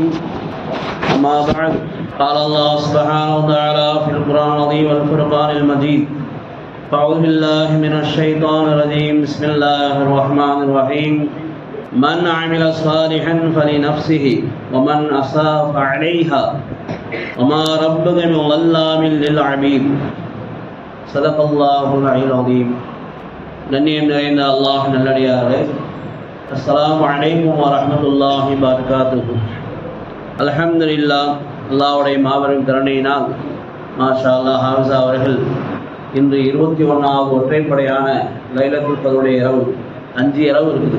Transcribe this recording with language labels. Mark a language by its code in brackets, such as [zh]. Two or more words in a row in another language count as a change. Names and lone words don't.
[ar] أما بعد، قال الله سبحانه وتعالى في القرآن العظيم والفرقان المجيد: أعوذ بالله من الشيطان الرجيم. بسم الله الرحمن الرحيم. من عمل صالحا فلنفسه ومن أساء فعليها وما ربك بظلام للعبيد. صدق الله العلي العظيم. [ta] கண்ணியம் நிறைந்த அல்லாஹ் நல்லடியார்களே, [ar] السلام عليكم ورحمة الله وبركاته. [ta] அல்ஹம்துலில்லாஹ், அல்லாஹ்வுடைய மாபெரும் கருணையினால் [ar] ما شاء الله [ta] ஹாஃபிஸா அவர்கள் இன்று 21வது ஒற்றைப்படையான லைலத்துல் கத்ருடைய இரவு, 5 இரவு இருக்குது.